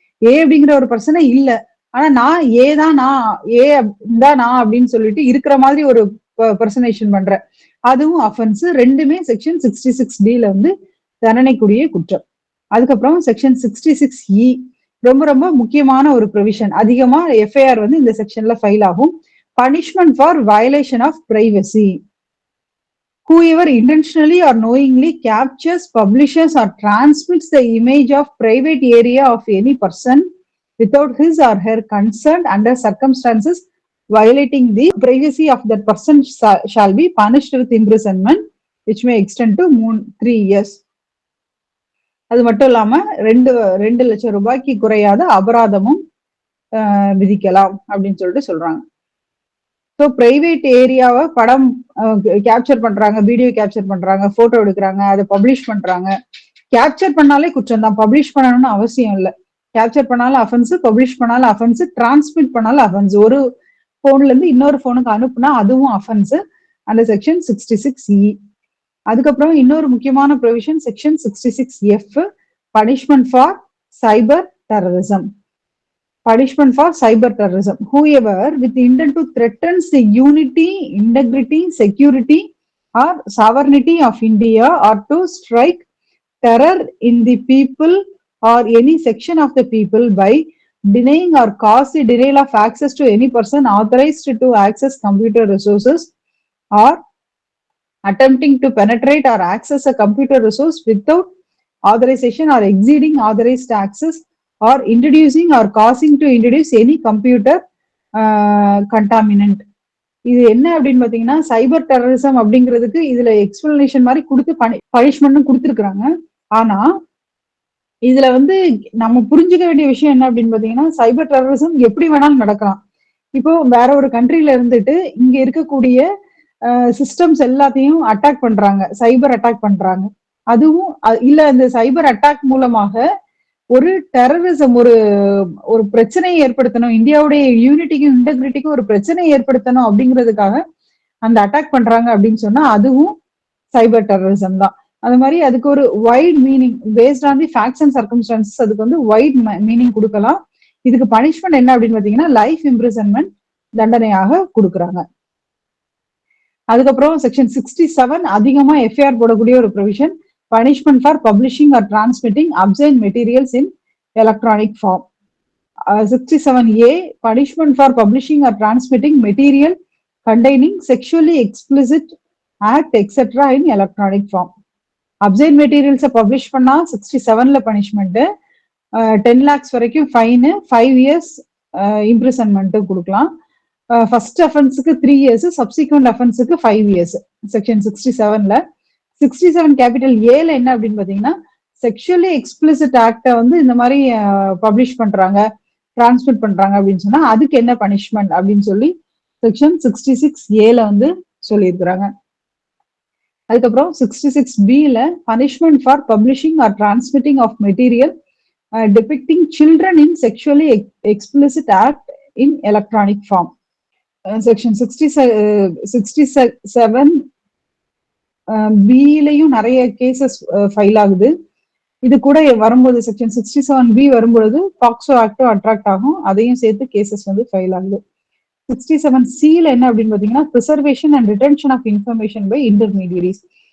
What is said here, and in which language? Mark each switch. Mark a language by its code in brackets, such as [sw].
[ta] ஏ அப்படிங்கிற ஒரு பர்சனே இல்ல, ஆனா நான் ஏ தான் நான் அப்படின்னு சொல்லிட்டு இருக்கிற மாதிரி ஒரு பர்சனேஷன் பண்ற, அதுவும் அஃபென்ஸ். ரெண்டுமே செக்ஷன் 66Dல வந்து தண்டனைக்குரிய குற்றம். அதுக்கப்புறம் செக்ஷன் 66E ரொம்ப ரொம்ப முக்கியமான ஒரு ப்ரொவிஷன். அதிகமா எஃப்ஐஆர் வந்து இந்த செக்ஷன்ல ஃபைல் ஆகும். [en] Punishment for violation of privacy. Whoever intentionally or knowingly captures, publishes or transmits the image of private area of any person without his or her consent under circumstances violating the privacy of that person shall be punished with imprisonment which may extend to 3 years. [ta] அது மட்டும் இல்லாம 2 லட்சம் ரூபாய்க்கு குறையாத அபராதமும் விதிக்கலாம் அப்படின்னு சொல்லிட்டு சொல்றாங்க. ஸோ பிரைவேட் ஏரியாவை படம் கேப்சர் பண்றாங்க, வீடியோ கேப்சர் பண்றாங்க, போட்டோ எடுக்கிறாங்க, அதை பப்ளிஷ் பண்றாங்க. கேப்சர் பண்ணாலே குற்றம் தான், பப்ளிஷ் பண்ணணும்னு அவசியம் இல்லை. கேப்சர் பண்ணாலும் அஃபென்ஸ், பப்ளிஷ் பண்ணாலும் அஃபென்ஸ், டிரான்ஸ்மிட் பண்ணாலும் அஃபென்ஸ். ஒரு போன்ல இருந்து இன்னொரு போனுக்கு அனுப்புனா அதுவும் அஃபென்ஸ் அந்த செக்ஷன் 66E. அதுக்கப்புறம் இன்னொரு முக்கியமான provision section 66F, [en] Punishment for cyber terrorism. punishment for cyber terrorism. Whoever with intent to threatens the unity, integrity, security or sovereignty of India or to strike terror in the people or any section of the people by denying or cause the denial of access to any person authorized to access computer resources or attempting to penetrate or access a computer resource without authorization or exceeding authorized access or introducing or causing to introduce any computer contaminant. [ta] இது என்ன அப்படின்னு பாத்தீங்கன்னா சைபர் terrorism அப்படிங்கிறதுக்கு இதுல explanation மாதிரி கொடுத்து பனிஷ்மெண்ட்டும் கொடுத்துருக்காங்க. ஆனா இதுல வந்து நம்ம புரிஞ்சுக்க வேண்டிய விஷயம் என்ன அப்படின்னு பாத்தீங்கன்னா சைபர் டெரரிசம் எப்படி வேணாலும் நடக்கலாம். இப்போ வேற ஒரு கண்ட்ரில இருந்துட்டு இங்க இருக்கக்கூடிய சிஸ்டம்ஸ் எல்லாத்தையும் அட்டாக் பண்றாங்க, சைபர் அட்டாக் பண்றாங்க. அதுவும் இல்ல இந்த சைபர் அட்டாக் மூலமாக ஒரு டெரரிசம் ஒரு பிரச்சனையை ஏற்படுத்தணும், இந்தியாவுடைய யூனிட்டிக்கும் இன்டெகிரிட்டிக்கும் ஒரு பிரச்சனையை ஏற்படுத்தணும் அப்படிங்கிறதுக்காக அந்த அட்டாக் பண்றாங்க அப்படின்னு சொன்னா அதுவும் சைபர் டெரரிசம் தான். அது மாதிரி அதுக்கு ஒரு [en] wide meaning based on the facts and circumstances [ta] அதுக்கு வந்து வைட் மீனிங் கொடுக்கலாம். இதுக்கு பனிஷ்மெண்ட் என்ன அப்படின்னு பாத்தீங்கன்னா லைஃப் இம்ப்ரிசன்மெண்ட் தண்டனையாக கொடுக்குறாங்க. அதுக்கப்புறம் செக்ஷன் 67 அதிகமா எஃப்ஐஆர் போடக்கூடிய ஒரு provision, [en] Punishment for publishing or transmitting obscene materials in electronic form. 67A punishment for publishing or transmitting material containing sexually explicit act etc in electronic form. [ta] அப்சைன் materials publish பண்ணா 67ல punishment 10 lakhs வரைக்கும் fine, 5 years imprisonment கொடுக்கலாம். First அஃபென்ஸுக்கு 3 years, subsequent அஃபென்ஸுக்கு 5 years section 67ல. 67 capital ஏல என்ன அப்படின்னு பாத்தீங்கன்னா sexually explicit act வந்து இந்த மாதிரி பப்ளிஷ் பண்றாங்க, டிரான்ஸ்மிட் பண்றாங்க அப்படின்னு சொன்னா அதுக்கு என்ன பனிஷ்மெண்ட் அப்படின்னு சொல்லி செக்ஷன் 66A வந்து சொல்லியிருக்கிறாங்க. அதுக்கப்புறம் 66Bல [en] Punishment for publishing or transmitting of material depicting children in sexually explicit act in electronic form. [ta] Section 67Bலையும் நிறைய கேசஸ் ஃபைல் ஆகுது. இது கூட வரும்போது செக்ஷன் 67B வரும்பொழுது பாக்ஸோ ஆக்டும் அட்ராக்ட் ஆகும், அதையும் சேர்த்து கேசஸ் வந்து ஃபைல் ஆகுது. 67Cல என்ன அப்படின்னு பாத்தீங்கன்னா [en] Preservation and retention of information by intermediaries.